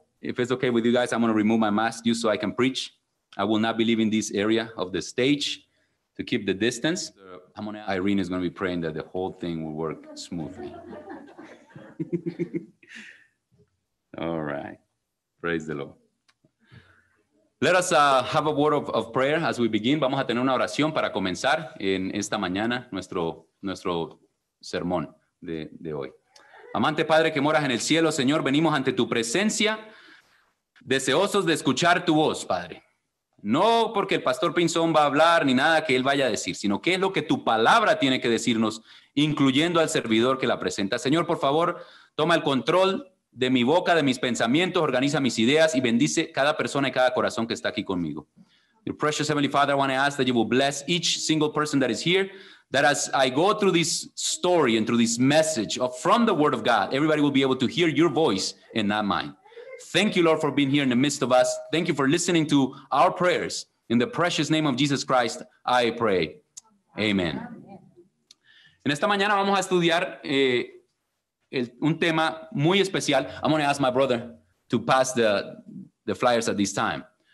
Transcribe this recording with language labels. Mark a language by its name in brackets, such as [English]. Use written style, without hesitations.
[English] If it's okay with you guys, I'm going to remove my mask just so I can preach. I will not be leaving this area of the stage to keep the distance. Irene is going to be praying that the whole thing will work smoothly. All right. Praise the Lord. Let us have a word of prayer as we begin. [Spanish] Vamos a tener una oración para comenzar en esta mañana nuestro sermón de hoy. Amante Padre que moras en el cielo, Señor, venimos ante tu presencia, deseosos de escuchar tu voz, Padre. No porque el pastor Pinzón va a hablar ni nada que él vaya a decir, sino qué es lo que tu palabra tiene que decirnos, incluyendo al servidor que la presenta. Señor, por favor, toma el control de mi boca, de mis pensamientos, organiza mis ideas y bendice cada persona y cada corazón que está aquí conmigo. [English] Your precious Heavenly Father, I want to ask that you will bless each single person that is here, that as I go through this story and through this message from the Word of God, everybody will be able to hear your voice and not mine. Thank you, Lord, for being here in the midst of us. Thank you for listening to our prayers. In the precious name of Jesus Christ, I pray. Amen. [Spanish] En esta mañana vamos a estudiar un tema muy especial. [English] I'm going to ask my brother to pass the flyers at this time.